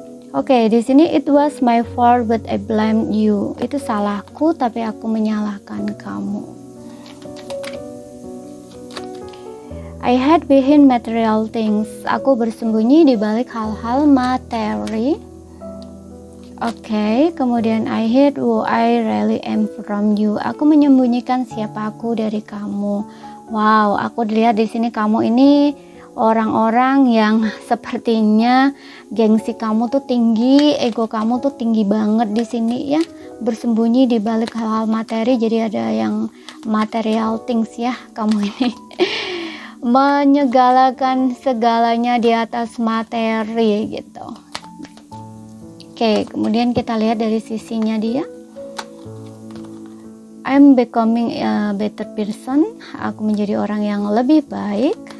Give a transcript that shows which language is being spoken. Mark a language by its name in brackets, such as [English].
[English] Oke, [Indonesian] di sini [English] it was my fault but I blame you. [Indonesian] Itu salahku tapi aku menyalahkan kamu. [English] I hide behind material things. [Indonesian] Aku bersembunyi di balik hal-hal materi. [English] Oke, kemudian I hide who I really am from you. [Indonesian] Aku menyembunyikan siapa aku dari kamu. Wow, aku lihat di sini kamu ini orang-orang yang sepertinya gengsi kamu tuh tinggi, ego kamu tuh tinggi banget di sini ya, bersembunyi di balik hal-hal materi. Jadi ada yang material things ya, kamu ini menyegalakan segalanya di atas materi gitu. Oke, kemudian kita lihat dari sisinya dia. [English] I'm becoming a better person. [Indonesian] Aku menjadi orang yang lebih baik.